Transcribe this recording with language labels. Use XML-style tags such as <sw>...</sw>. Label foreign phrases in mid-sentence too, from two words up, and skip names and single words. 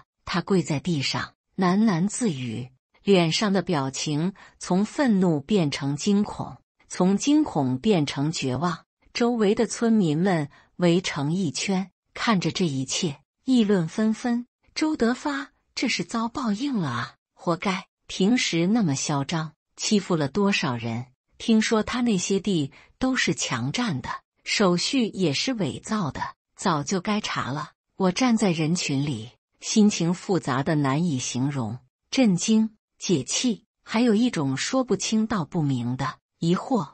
<zh>他跪在地上，喃喃自語，臉上的表情從憤怒變成驚恐，從驚恐變成絕望。周圍的村民們圍成一圈，看着這一切，議論紛紛。周德發這是遭報應了啊，活該！平時那麼囂張，欺負了多少人？聽說他那些地都是強占的，手續也是偽造的，早就該查了。我站在人群裡，心情複雜的難以形容，震驚、解氣，還有一種說不清道不明的疑惑。</zh>